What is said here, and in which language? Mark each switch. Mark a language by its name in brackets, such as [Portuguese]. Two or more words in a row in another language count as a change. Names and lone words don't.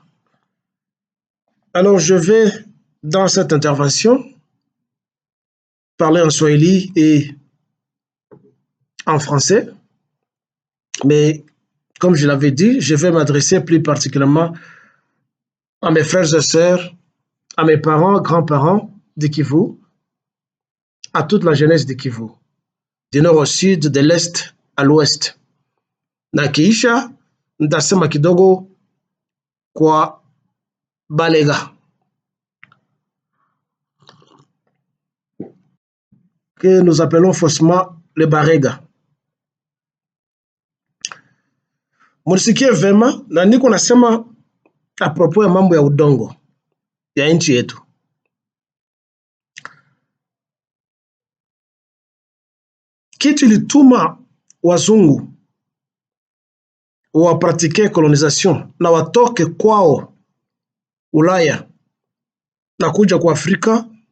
[French] Alors je vais, dans cette intervention, parler en swahili et en français, mais comme je l'avais dit, je vais m'adresser plus particulièrement à mes frères et sœurs, à mes parents, grands-parents de Kivu, à toute la jeunesse de Kivu, du nord au sud, de l'est à l'ouest. [Swahili] Na kiisha nitasema kidogo kwa Balega, [French] que nous appelons faussement le Barega. [Swahili] Munisikie vema, na niko nasema [French] a propos [Swahili] ya mambo ya udongo ya nchi yetu. Kitu ilituma wazungu wapratike colonisation na watoke kwao Ulaya na kuja kwa Afrika